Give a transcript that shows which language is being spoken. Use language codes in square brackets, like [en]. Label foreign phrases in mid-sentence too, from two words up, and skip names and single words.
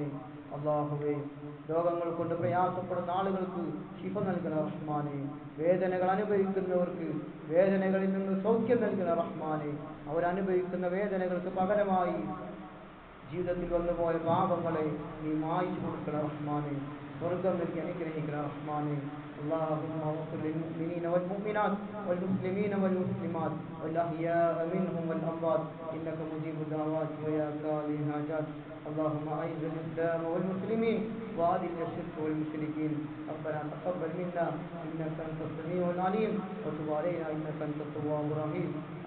[ml] അള്ളാഹുവേ, രോഗങ്ങൾ കൊണ്ട് പ്രയാസപ്പെടുന്ന ആളുകൾക്ക് ശിഫ നൽകണം റഹ്മാനെ. വേദനകൾ അനുഭവിക്കുന്നവർക്ക് വേദനകളിൽ നിന്ന് സൗഖ്യം നൽകണം റഹ്മാനെ. അവരനുഭവിക്കുന്ന വേദനകൾക്ക് പകരമായി ജീവിതത്തിൽ വന്നുപോയ പാപങ്ങളെ നീ മായ്ച്ചു കൊടുക്കണം റഹ്മാനെ. സ്വർഗം നൽകി അനുഗ്രഹിക്കണം റഹ്മാനെ. [ar] اللهم اغفر للمؤمنين والمؤمنات والمسلمين والمسلمات والأحياء منهم والأموات إنك مجيب الدعوات ويا قاضي الحاجات. اللهم أعز الإسلام والمسلمين وأذل الشرك والمشركين. ربنا تقبل منا إنك أنت السميع العليم وتب علينا إنك أنت التواب الرحيم.